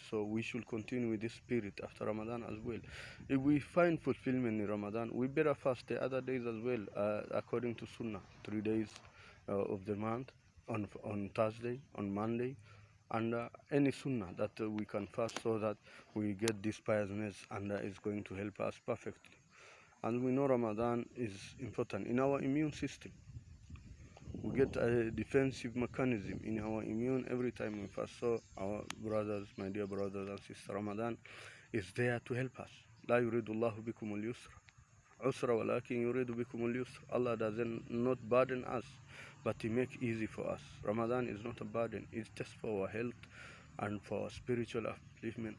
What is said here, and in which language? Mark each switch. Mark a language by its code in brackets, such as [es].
[en] So we should continue with this spirit after Ramadan as well. If we find fulfillment in Ramadan, we better fast the other days as well, according to Sunnah, 3 days of the month, on Thursday, on Monday, and any Sunnah that we can fast, so that we get this piousness, and it's going to help us perfectly. And we know Ramadan is important in our immune system. We get a defensive mechanism in our immune every time we fast. So our brothers, my dear brothers and sisters, Ramadan is there to help us. [ar] لا يريد الله بكم اليسر عسر ولكن يريد بكم اليسر. [en] Allah doesn't not burden us, but He make easy for us. Ramadan is not a burden, it's just for our health and for our spiritual upliftment.